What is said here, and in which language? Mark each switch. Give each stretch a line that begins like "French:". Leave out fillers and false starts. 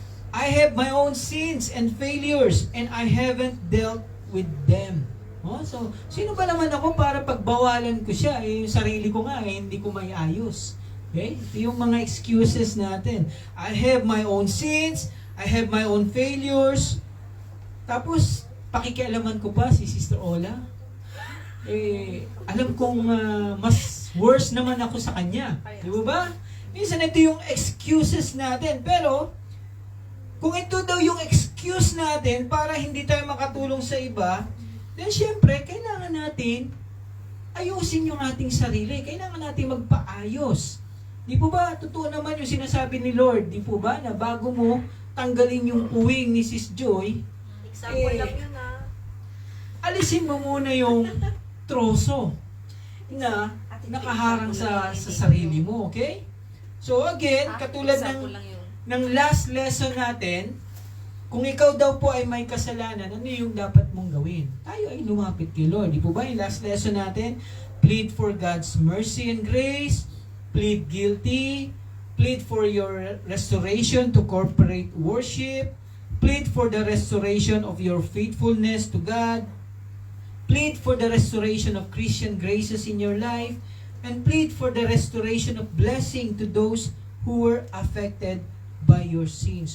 English: I have my own sins and failures and I haven't dealt with them.
Filipino: Oh, so, sino ba naman ako para pagbawalan ko siya? Yung sarili ko nga, hindi ko may ayos. Okay? Ito yung mga excuses natin.
English: I have my own sins, I have my own failures.
Filipino: Tapos, pakikialaman ko pa si Sister Ola. Alam kong mas worse naman ako sa kanya. Di ba? Minsan ito yung excuses natin. Pero, kung ito daw yung excuse natin para hindi tayo makatulong sa iba, then syempre, kailangan natin ayusin yung ating sarili. Kailangan natin magpaayos. Di po ba? Totoo naman yung sinasabi ni Lord. Di po ba? Na bago mo tanggalin yung puwing ni Sis Joy, Example lang yun alisin mo muna yung troso na nakaharang sa sarili mo. Okay? So again, katulad ng last lesson natin, kung ikaw daw po ay may kasalanan, ano yung dapat mong gawin? Tayo ay lumapit kay Lord. Di po ba yung last lesson natin?
English: Plead for God's mercy and grace, plead guilty, plead for your restoration to corporate worship, plead for the restoration of your faithfulness to God, plead for the restoration of Christian graces in your life, and plead for the restoration of blessing to those who were affected by your sin.